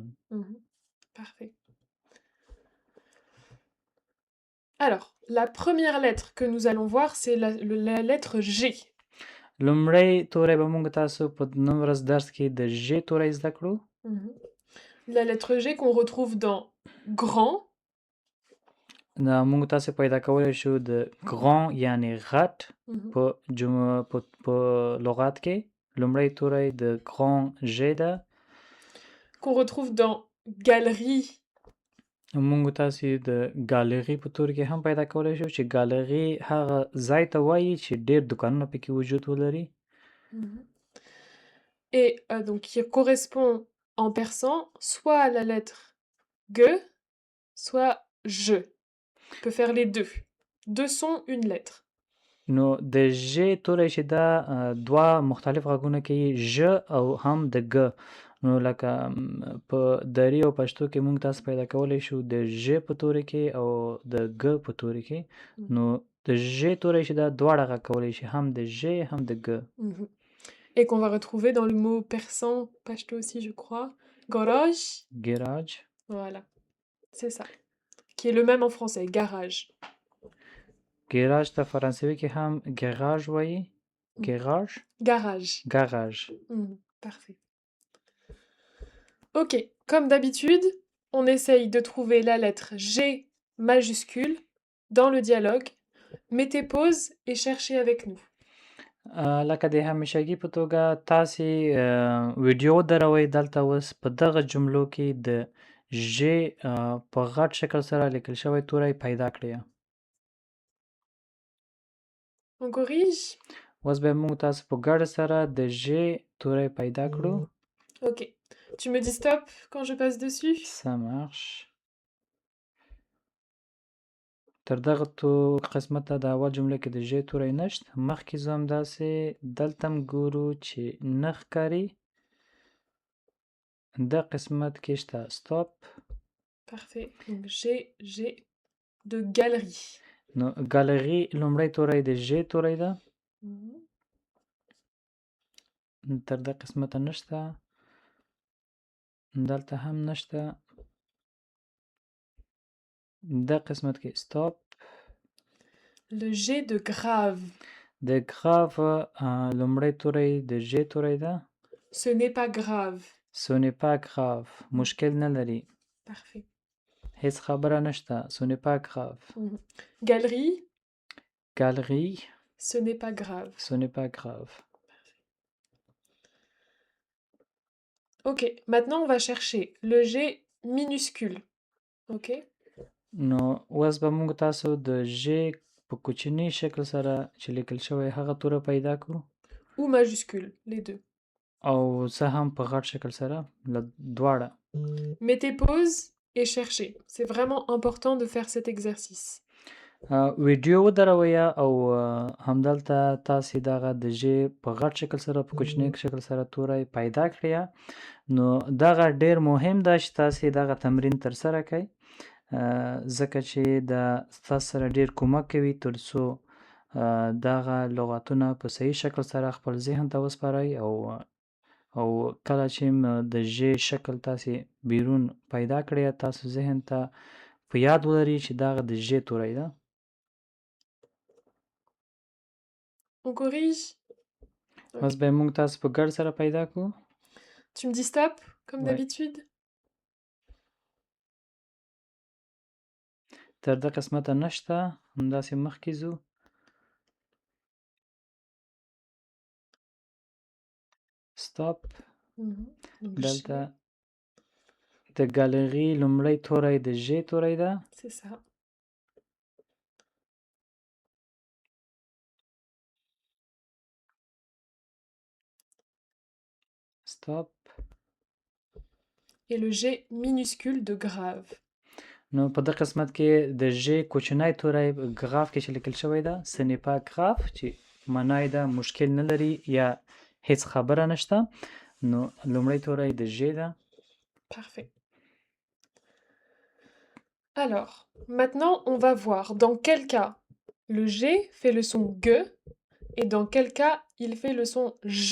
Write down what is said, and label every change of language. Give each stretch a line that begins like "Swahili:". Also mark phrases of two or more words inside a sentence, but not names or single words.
French: Parfait. Alors, la première lettre que nous allons voir, c'est la lettre G.
Pashto: لومړی توری به موږ تاسو په نن ورځ درس کې د ژ توری زده کړو.
French: La lettre G qu'on retrouve dans grand.
Pashto: دا موږ تاسو پیدا کولی شو د ګران یعنی غټ په لغات کې. لومړی توری د ګران ژ ده.
French: Qu'on retrouve dans galerie.
Pashto: موږ تاسو د ګالري په تور کې هم پیدا کولی شو چې ګالري هغه ځای ته وایي چې ډېر دوکانونه پکې وجود ولري.
French: Et donc qui correspond en persan soit à la lettre G, soit je. On peut faire les deux. Deux sons, une lettre.
Pashto: نو د ژ توری چې دا دوه مختلف غږونه کوي، ژ او هم د ګ. نو لکه په دري او پښتو کې موږ تاسو پیدا کولی شو د ژ په توري کې او د ګ په توري کې. نو د ژ توری چې دا دواړه غږ کولی شي، هم د ژ هم د ګ.
French: Et qu'on va retrouver dans le mot persan, pashto aussi je crois, garage. Garage. Voilà, c'est ça. Qui est le même en français, garage.
Pashto: Garage ته فرانسوي کې هم garage وایي.
French: Garage. Garage. Garage. Parfait. Ok, comme d'habitude, on essaye de trouver la lettre G majuscule dans le dialogue. Mettez pause et cherchez avec nous.
Pashto: لکه د همیشګي په توګه تاسې ویډیو دروئ دلته اوس په دغه جملو کې د ژ په غټ شکل سره لیکل شوی توری پیدا کړئ.
French: On corrige.
Pashto: اوس به موږ تاسو په ګډه سره د ژ توری پیدا کړو.
French: Ok. Tu me dis stop quand je passe dessus? Ça marche.
Pashto: تر دغه قسمت ته د اول جمله کې د ژ توری نشته. مخکې زه همداسې دلته هم ګورو چې نه ښکاري. دا قسمت کې شته stop.
French: Parfait. Donc G de galerie.
Pashto: نو ګالري لومړی توری د ژ توری ده. تر دغه قسمت نشته. دلته هم نشته. دا قسمت کې stop.
French: Le G de grave.
Pashto: د grave لومړی توری د ژ توری ده.
French: Ce n'est pas grave. Ce n'est pas grave.
Pashto: مشکل نه لري.
French: Parfait.
Pashto: هیڅ خبره نشته.
French: Ce n'est pas grave. Galerie. Galerie. Ce n'est pas grave. Ce n'est pas grave. Ok, maintenant on va chercher le G minuscule. Ok.
Pashto: نو اوس به موږ تاسو د ژ په کوچني شکل سره چې لیکل شوی هغه توری پیدا کړو.
French: Ou majuscule, les deux.
Pashto: او زه هم په غټ شکل سره دواړه.
French: Mettez pause et cherchez. C'est vraiment important de faire cet exercice.
Pashto: ویډیو ودروئ او همدلته تاسې دغه د ژ په غټ شکل سره په کوچني شکل سره توری پیدا کړئ. نو دغه ډیر مهم ده چې تاسې دغه تمرین ترسره کړئ، ځکه چې دا ستاسو سره ډیر کومک کوي تر څو دغه لغاتونه په صحیح شکل سره خپل ذهن ته وسپارئ او کله چې د ژ شکل تاسې بیرون پیدا کړئ تاسو ذهن ته په یاد ولري چې دغه د ژ توری ده.
French: On corrige.
Pashto: اوس به موږ تاسو په ګډ سره پیدا کړو.
French: Tu me dis stop, comme Ouais. d'habitude?
Pashto: تر دغه قسمته نشته. همداسې مخکې ځو. سټاپ.
French: Donc
Pashto: دلته
French: G,
Pashto: د ګالري لومړی توری د ژ توری ده.
French: c'est ça.
Pashto: سټاپ.
French: Et le G minuscule de grave.
Pashto: نو په دغه قسمت کې د ژ کوچنی توری ګراف کې چې لیکل شوی ده
French: ce n'est pas grave
Pashto: چې معنی ده مشکل نه لري یا هیڅ خبره نشته. نو لومړی توری د ژ ده.
French: Parfait. Alors, maintenant, on va voir dans quel cas le G fait le son G et dans quel cas il fait le son J.